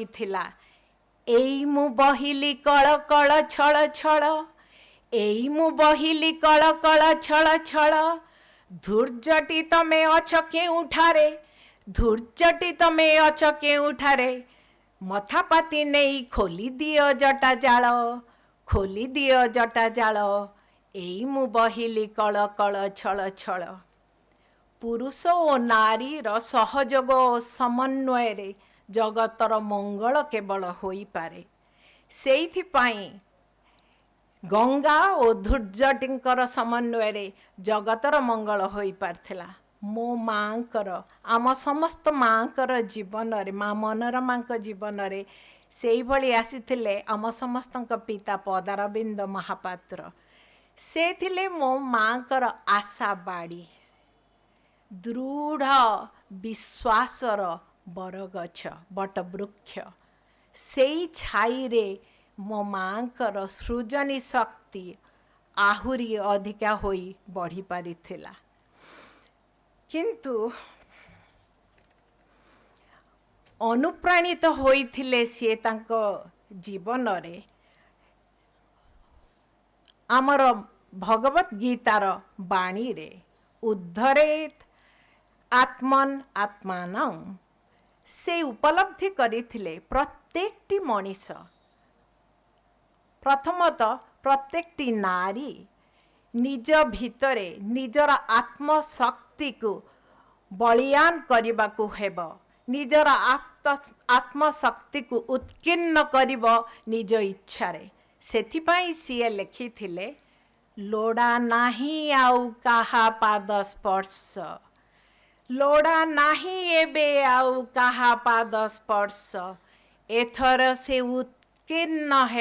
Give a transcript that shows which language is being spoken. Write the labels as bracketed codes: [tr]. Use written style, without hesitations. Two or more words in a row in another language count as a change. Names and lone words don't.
[or] ଥିଲା ଏଇ ମୁଁ ବହିଲି କଳ କଳ ଛଳ ଛଳ ଏଇ ମୁଁ ବହିଲି କଳ କଳ ଛଳ ଛଳ ଧୂର୍ଜଟୀ ତମେ ଅଛ କେଉଁଠାରେ ଧୂର୍ଜଟୀ ତମେ ଅଛ କେଉଁଠାରେ ମଥାପାତି ନାହିଁ ଖୋଲି ଦିଅ ଜଟା ଜାଳ ଏଇ ମୁଁ ବହିଲି କଳ କଳ ଛଳ ଛଳ। ପୁରୁଷ ଓ ନାରୀର ସହଯୋଗ ଓ ସମନ୍ୱୟ ରେ ଜଗତର ମଙ୍ଗଳ କେବଳ ହୋଇ ପାରେ। ସେଇଥିପାଇଁ ଗଙ୍ଗା ଓ ଧୂର୍ଜଟୀଙ୍କର ସମନ୍ୱୟ ରେ ଜଗତର ମଙ୍ଗଳ ହୋଇ ପାରିଥିଲା। ମୋ ମାଙ୍କର ଆମ ସମସ୍ତ ମାଙ୍କର ଜୀବନ ରେ ମା ମନୋରମା ଜୀବନ ରେ ସେଇ ଭଳି ଆସିଥିଲେ ଆମ ସମସ୍ତଙ୍କ ପିତା ପଦାରବିନ୍ଦ ମହାପାତ୍ର। ସେ ଥିଲେ ମୋ ମାଙ୍କର ଆଶା ବାଡ଼ି ଦୃଢ଼ ବିଶ୍ୱାସର ବରଗଛ ବଟବୃକ୍ଷ। ସେଇ ଛାଇ ରେ ମୋ ମାଙ୍କର ସୃଜନୀ ଶକ୍ତି ଆହୁରି ଅଧିକା ହୋଇ ବଢ଼ି ପାରିଥିଲା। କିନ୍ତୁ ଅନୁପ୍ରାଣିତ ହୋଇଥିଲେ ସେ ତାଙ୍କ ଜୀବନ ରେ ଆମର ଭଗବତ ଗୀତାର ବାଣୀ ରେ [sa] उद्धरेत आत्मन आत्मानं [or] ସେ ଉପଲବ୍ଧି କରିଥିଲେ ପ୍ରତ୍ୟେକଟି ମଣିଷ ପ୍ରଥମତଃ ପ୍ରତ୍ୟେକଟି ନାରୀ ନିଜ ଭିତରେ ନିଜର ଆତ୍ମଶକ୍ତି କୁ ବଳୀୟାନ କରିବାକୁ ହେବ ନିଜର ଆତ୍ମଶକ୍ତି କୁ ଉତ୍କୀର୍ଣ୍ଣ କରିବ ନିଜ ଇଚ୍ଛା ରେ। ସେଥିପାଇଁ ସିଏ ଲେଖିଥିଲେ ଲୋଡ଼ା ନାହିଁ ଆଉ କାହା ପାଦ ସ୍ପର୍ଶ ଲୋଡ଼ା ନାହିଁ ଏବେ ଆଉ କାହା ପାଦ ସ୍ପର୍ଶ ଏଥର ସେ ଉତ୍କୀର୍ଣ୍ଣ